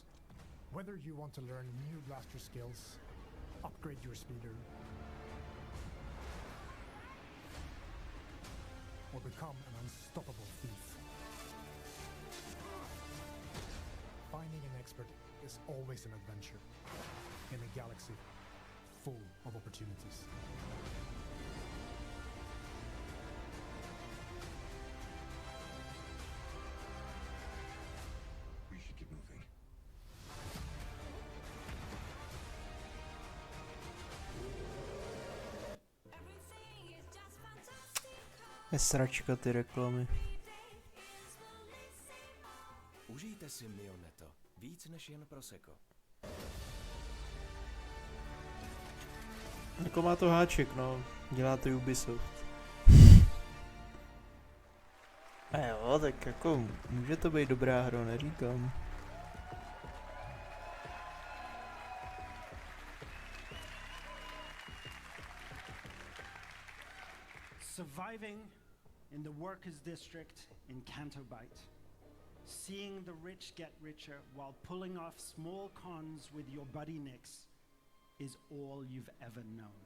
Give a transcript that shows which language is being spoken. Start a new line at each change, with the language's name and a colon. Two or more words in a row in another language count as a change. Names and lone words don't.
English: Whether you want to learn new blaster skills, upgrade your speeder, or become an unstoppable thief, finding an expert is always an adventure in a galaxy full of opportunities. We should get moving.
Czech: Je sračka ty reklamy. Užijte si Mioneto. Víc než jen prosecco. Jako má to háček, no. Dělá to Ubisoft. A jo, tak jako může to být dobrá hra, neříkám.
English: Surviving in the workers' district in Canto Bight. Seeing the rich get richer while pulling off small cons with your buddy Nix is all you've ever known.